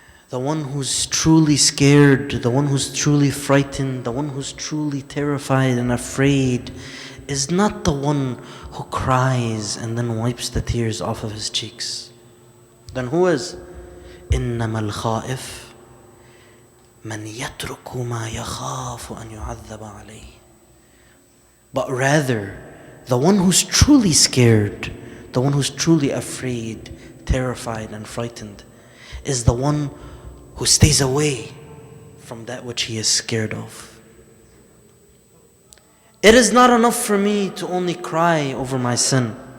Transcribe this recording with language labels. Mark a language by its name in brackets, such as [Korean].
[English] The one who's truly scared, the one who's truly frightened, the one who's truly terrified and afraid is not the one who cries and then wipes the tears off of his cheeks. Then who is? [Arabic] إنما الخائف من يترك ما يخاف أن يعذب عليه. [English] But rather, the one who's truly scared, the one who's truly afraid, terrified and frightened, is the one who stays away from that which he is scared of. It is not enough for me to only cry over my sin.